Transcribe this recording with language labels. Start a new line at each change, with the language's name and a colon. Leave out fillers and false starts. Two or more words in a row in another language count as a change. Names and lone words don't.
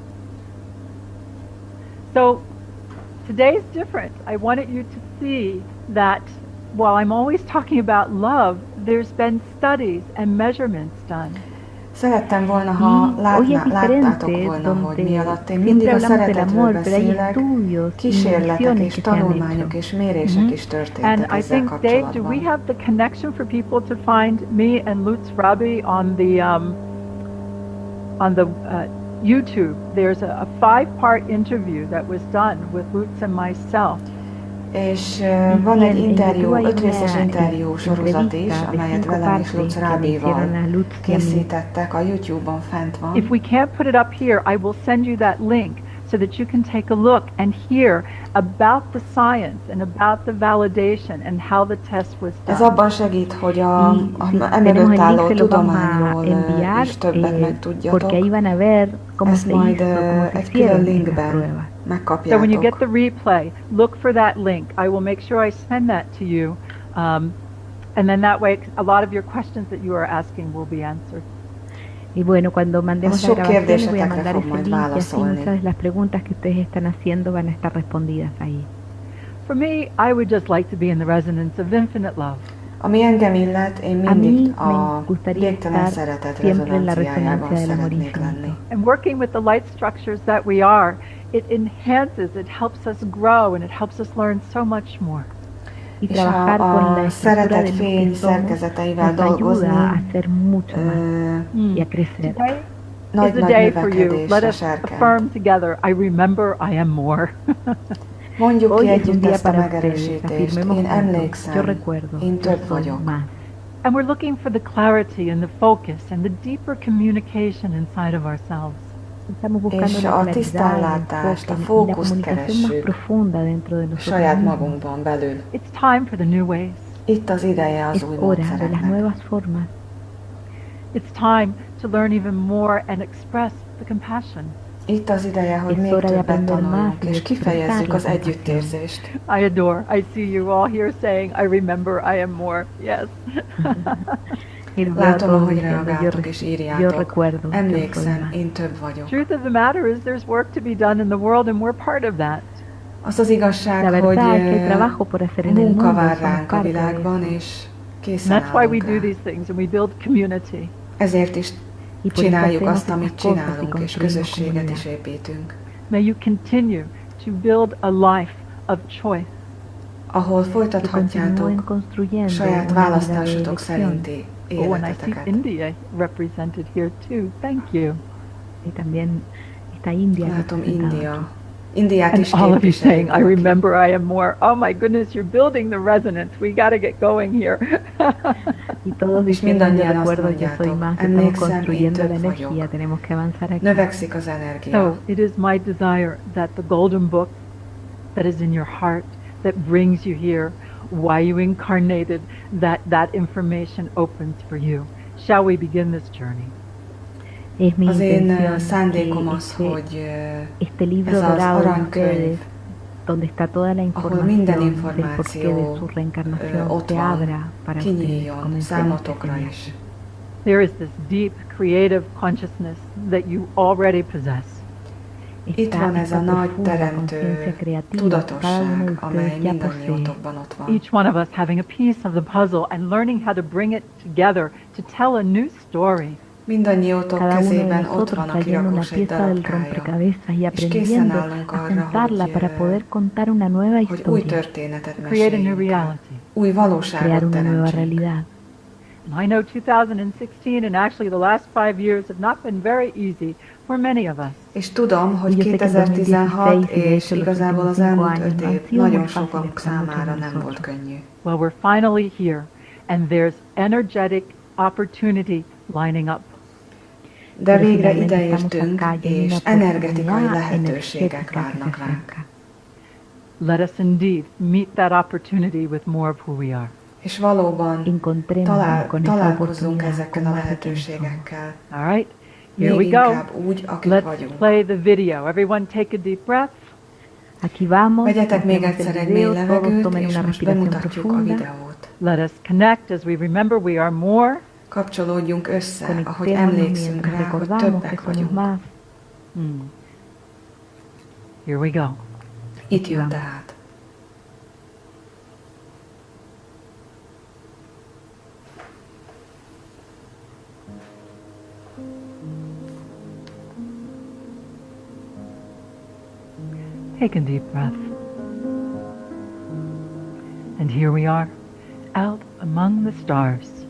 English: So today's different. I wanted you to see that while I'm always talking about love, there's been studies and measurements done.
Hungarian: Szerettem volna, ha
Spanish: Y hoy es
Hungarian: láttátok
Spanish: diferente,
Hungarian: volna, hogy mi
Spanish: donde
Hungarian: alatt én mindig
Spanish: siempre
Hungarian: a
Spanish: hablamos del
Hungarian: szeretetről
Spanish: amor, pero hay
Hungarian: beszélek,
Spanish: estudios y
Hungarian: kísérletek
Spanish: mediciones
Hungarian: és
Spanish: que se han
Hungarian: tanulmányok
Spanish: hecho.
Hungarian: és mérések is
English: And
Hungarian: történtek
English: I
Hungarian: ezzel
English: think, Dave, do we
Hungarian: kapcsolatban.
English: have the connection for people to find me and Lutz Rabi on the YouTube? There's a 5-part interview that was done with Lutz and myself.
Hungarian: És van egy interjú, 5 részes interjú sorozat is, amelyet velem és Lutz Rábival készítettek, a YouTube-on fent van.
English: If we can't put it up here, I will send you that link so that you can take a look and hear about the science and about the validation and how the test was
Hungarian: Ez
English: done.
Hungarian: abban segít, hogy
Spanish: Tenemos
Hungarian: emögött
Spanish: el
Hungarian: álló
Spanish: link, se lo vamos a
Hungarian: tudományról
Spanish: enviar
Hungarian: is többet
Spanish: porque
Hungarian: megtudjatok.
Spanish: ahí van a ver cómo
Hungarian: Ezt
Spanish: se
Hungarian: majd
Spanish: hizo, cómo se
Hungarian: egy külön
Spanish: hicieron esas
Hungarian: linkben
Spanish: pruebas.
English: So when you get
Hungarian: megkapjátok.
English: the replay, look for that link. I will make sure I send that to you. And then that way, a lot of your questions that you are asking will be answered.
Spanish: Y bueno, cuando
Hungarian: Az
Spanish: mandemos la
Hungarian: sok
Spanish: grabación les voy a
Hungarian: kérdésetekre
Spanish: mandar
Hungarian: fog
Spanish: ese
Hungarian: majd
Spanish: link y así
Hungarian: válaszolni.
Spanish: muchas de las preguntas que ustedes están haciendo van a estar respondidas ahí.
English: For me, I would just like to be in the resonance of infinite love.
Hungarian: Ami engem illet, én
Spanish: A
Hungarian: mindig
Spanish: mí me
Hungarian: a
Spanish: gustaría
Hungarian: végtelen
Spanish: estar
Hungarian: szeretet
Spanish: siempre en la
Hungarian: rezonanciájában
Spanish: resonancia del amor
Hungarian: szeretnék lenni.
Spanish: infinito.
English: And working with the light structures that we are, it enhances, it helps us grow, and it helps us learn so much more.
Spanish: Y
Hungarian: És
Spanish: trabajar con la
Hungarian: a
Spanish: estructura
Hungarian: szeretet
Spanish: de luz
Hungarian: fény
Spanish: que somos
Hungarian: szerkezeteivel
Spanish: nos ayuda a
Hungarian: dolgozni
Spanish: hacer mucho más y a crecer.
English: Today is a
Hungarian: nagy-nagy
English: day for you. Let
Hungarian: növekedésre
English: us
Hungarian: serkent.
English: affirm together, I remember I am more.
Hungarian: Mondjuk ki
Spanish: Hoy es un
Hungarian: együtt
Spanish: día
Hungarian: ezt a
Spanish: para ustedes,
Hungarian: megerősítést.
Spanish: afirmemos
Hungarian: Én
Spanish: juntos, yo
Hungarian: emlékszem,
Spanish: recuerdo,
Hungarian: én
Spanish: yo
Hungarian: több
Spanish: soy
Hungarian: vagyok.
Spanish: más.
English: And we're looking for the clarity and the focus and the deeper communication inside of ourselves.
Spanish: Estamos buscando
Hungarian: És
Spanish: la
Hungarian: a
Spanish: claridad, el
Hungarian: tisztánlátást, a
Spanish: enfoque y la
Hungarian: fókuszt
Spanish: comunicación más
Hungarian: keressük
Spanish: profunda dentro de nosotros
Hungarian: saját
Spanish: mismos.
Hungarian: magunkban belül.
English: It's time for the new ways.
Hungarian: Itt az ideje az
Spanish: Es
Hungarian: új
Spanish: hora de las
Hungarian: módszereknek.
Spanish: nuevas formas.
English: It's time to learn even more and express the compassion.
Hungarian: Itt az ideje, hogy
Spanish: Es
Hungarian: még
Spanish: hora de
Hungarian: többet
Spanish: aprender más
Hungarian: tanuljunk,
Spanish: y
Hungarian: és
Spanish: de
Hungarian: kifejezzük
Spanish: expresar
Hungarian: az
Spanish: la compasión.
Hungarian: együttérzést.
English: I adore. I see you all here saying, I remember I am more. Yes.
Spanish: Y los veo a
Hungarian: Látom,
Spanish: todos
Hungarian: ahogy
Spanish: diciendo,
Hungarian: reagáltok és
Spanish: yo
Hungarian: írjátok.
Spanish: recuerdo, yo soy
Hungarian: Emlékszem,
Spanish: más.
Hungarian: én több vagyok.
English: Truth of the matter is there's work to be done in the world and we're part of that.
Hungarian: Az az igazság,
Spanish: La
Hungarian: hogy
Spanish: verdad es que hay trabajo por hacer en el
Hungarian: munka
Spanish: mundo,
Hungarian: vár
Spanish: somos
Hungarian: ránk a
Spanish: parte de
Hungarian: világban,
Spanish: eso.
Hungarian: és
English: And
Hungarian: készen
English: that's why we
Hungarian: állunk
English: do
Hungarian: rá.
English: these things and we build community.
Hungarian: Ezért is
Spanish: Y por eso
Hungarian: csináljuk
Spanish: hacemos
Hungarian: azt, amit
Spanish: estas cosas y
Hungarian: csinálunk, és
Spanish: construimos
Hungarian: közösséget
Spanish: comunidad.
Hungarian: is építünk.
English: May you continue to build a life of choice.
Hungarian: Ahol
Spanish: Que
Hungarian: folytathatjátok
Spanish: continúen construyendo
Hungarian: saját
Spanish: una vida de
Hungarian: választásotok
Spanish: elección.
Hungarian: szerinti
English: Oh, and I see
Hungarian: életeteket.
English: India represented here too. Thank you.
Spanish: Y también está India
Hungarian: Látom,
Spanish: representada
Hungarian: India.
Spanish: aquí.
Hungarian: Indiát
English: And
Hungarian: is
English: all of you
Hungarian: képviseljük
English: saying, I
Hungarian: valaki.
English: remember I am more. Oh my goodness, you're building the resonance. We got to get going here.
Spanish: Y todos
Hungarian: És
Spanish: diciendo, yo
Hungarian: mindannyian azt
Spanish: recuerdo, yo soy
Hungarian: mondjátok,
Spanish: más, que estamos
Hungarian: emlékszem, én
Spanish: construyendo la
Hungarian: több
Spanish: energía,
Hungarian: vagyok.
Spanish: tenemos que avanzar aquí.
Hungarian: Növekszik az energia.
English: So it is my desire that the golden book that is in your heart, that brings you here, why you incarnated, that information opens for you. Shall we begin this journey?
Spanish: Es mi
Hungarian: Az én
Spanish: intención
Hungarian: szándékom
Spanish: que
Hungarian: az, hogy
Spanish: este libro
Hungarian: ez az
Spanish: dorado de
Hungarian: aranykönyv,
Spanish: ustedes, donde está toda la
Hungarian: ahol minden
Spanish: información del porqué de
Hungarian: információ
Spanish: su reencarnación,
Hungarian: ott
Spanish: se
Hungarian: van,
Spanish: abra para ustedes.
Hungarian: kinyíljon
Spanish: Comencemos
Hungarian: számotokra
Spanish: este
Hungarian: is.
English: There is this deep creative consciousness that you already possess.
Hungarian: Itt van ez a nagy
Spanish: profunda
Hungarian: teremtő
Spanish: conciencia creativa que cada uno de
Hungarian: tudatosság, amely
Spanish: ustedes ya posee.
Hungarian: mindannyiótokban ott van.
English: Each one of us having a piece of the puzzle and learning how to bring it together to tell a new story.
Hungarian: Mindannyiótok
Spanish: Cada uno de
Hungarian: kezében ott
Spanish: nosotros
Hungarian: van a
Spanish: trayendo una
Hungarian: kirakós egy
Spanish: pieza del
Hungarian: darabkája,
Spanish: rompecabezas y
Hungarian: és készen
Spanish: aprendiendo
Hungarian: állunk
Spanish: a
Hungarian: arra,
Spanish: juntarla para poder contar una nueva
Hungarian: hogy új
Spanish: historia,
Hungarian: történetet
English: Create a new
Hungarian: meséljünk el.
English: reality.
Hungarian: Új
Spanish: crear
Hungarian: valóságot
Spanish: una nueva
Hungarian: teremtsünk.
Spanish: realidad.
English: And I know 2016 and actually the last 5 years have not been very easy for many of us.
Hungarian: És tudom, hogy
Spanish: Y yo sé que
Hungarian: 2016
Spanish: 2016 y de
Hungarian: és
Spanish: hecho los
Hungarian: igazából az
Spanish: últimos 5
Hungarian: elmúlt
Spanish: años
Hungarian: 5
Spanish: no han
Hungarian: év
Spanish: sido
Hungarian: nagyon
Spanish: muy fáciles
Hungarian: sokunk
Spanish: para muchos
Hungarian: számára
Spanish: de
Hungarian: nem volt
Spanish: nosotros.
Hungarian: könnyű.
English: Well, we're finally here and there's energetic opportunity lining up.
Hungarian: De
Spanish: Pero
Hungarian: végre
Spanish: finalmente
Hungarian: ide
Spanish: estamos
Hungarian: értünk,
Spanish: acá y hay
Hungarian: és
Spanish: una
Hungarian: energetikai
Spanish: oportunidad
Hungarian: lehetőségek
Spanish: energética que
Hungarian: várnak
Spanish: se
Hungarian: ránk.
Spanish: acerca.
English: Let us indeed meet that opportunity with more of who we are.
Hungarian: És valóban
Spanish: Encontremos con esa
Hungarian: találkozzunk
Spanish: oportunidad
Hungarian: ezekkel
Spanish: con
Hungarian: a
Spanish: más de quienes somos.
Hungarian: lehetőségekkel.
English: All right, here
Hungarian: Még
English: we go.
Hungarian: inkább úgy, akik
English: Let's
Hungarian: vagyunk.
English: play the video. Everyone take a deep breath.
Spanish: Aquí vamos,
Hungarian: Vegyetek még
Spanish: hacemos
Hungarian: egyszer
Spanish: el
Hungarian: egy mély
Spanish: video, todos
Hungarian: levegőt,
Spanish: tomen
Hungarian: és
Spanish: una
Hungarian: most
Spanish: respiración
Hungarian: bemutatjuk a
Spanish: profunda.
Hungarian: videót.
English: Let us connect as we remember we are more.
Hungarian: Kapcsolódjunk össze, ahogy
Spanish: Conectémonos
Hungarian: emlékszünk
Spanish: mientras
Hungarian: rá, hogy
Spanish: recordamos que
Hungarian: többek
Spanish: somos
Hungarian: vagyunk.
Spanish: más.
English: Here we go.
Hungarian: Itt jön tehát.
English: Take a deep breath. And here we are, out among the stars.